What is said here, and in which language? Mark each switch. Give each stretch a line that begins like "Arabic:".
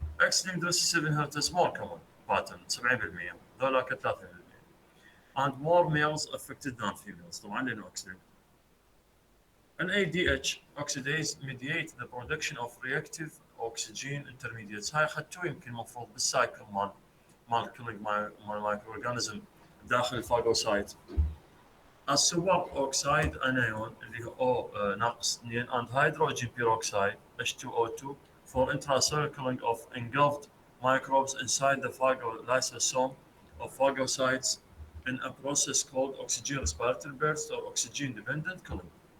English: X-linked recessive inheritance more common pattern 70%،
Arabic: ذولاك 30%.
English: And more males affected than females،
Arabic: طبعا لانه
English: X-linked. NADH oxidase mediate the production of reactive oxygen intermediates.
Arabic: هاي اخذتوه يمكن المفروض بالسايكل مال كلينج مال مايكرو اورجانيزم داخل الفاجوسايت. السوبر اوكسايد انايون اللي هو O ناقص 2
English: and hydrogen peroxide H2O2 for intracellular killing of engulfed microbes inside the phagolysosome of phagocytes in a process called oxygen respiratory burst or oxygen dependent killing.